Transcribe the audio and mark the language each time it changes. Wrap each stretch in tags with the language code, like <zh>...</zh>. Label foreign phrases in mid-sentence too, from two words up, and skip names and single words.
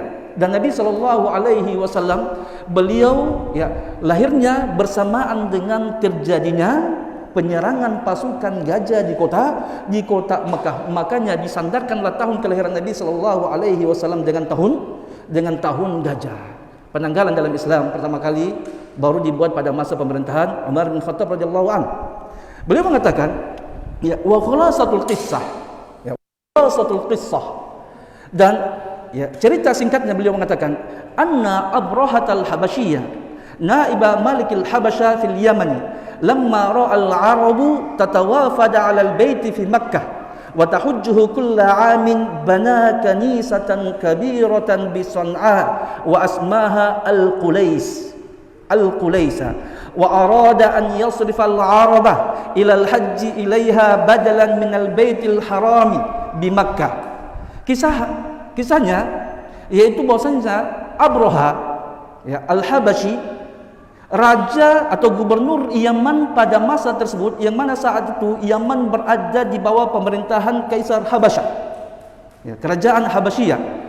<id>Dan Nabi</id> <ar>صلى الله عليه وسلم</ar> <id>beliau lahirnya bersamaan dengan terjadinya penyerangan pasukan gajah di kota Mekah. Makanya disandarkanlah tahun kelahiran Nabi</id> <ar>صلى الله عليه وسلم</ar> <id>dengan tahun gajah. Penanggalan dalam Islam pertama kali baru dibuat pada masa pemerintahan Umar bin Khattab</id> <ar>رضي الله عنه.</ar> <id>Beliau mengatakan,</id> <ar>وخلاصة القصة. خلاصة القصة.</ar> <id>Dan cerita singkatnya beliau mengatakan,</id> <ar>أن أبرهة الحبشي نائب ملك الحبشة في اليمن لما رأى العرب تتوافد على البيت في مكة وتحجه كل عام بنى كنيسة كبيرة بصنعاء وأسماها القليس وأراد أن يصرف العرب إلى الحج إليها بدلا من البيت الحرام بمكة.</ar> <id>Kisahnya yaitu bahwasanya Abraha Al-Habasyi, raja atau gubernur Yaman pada masa tersebut, yang mana saat itu Yaman berada di bawah pemerintahan Kaisar Habasyah, kerajaan Habasyiyah.</id>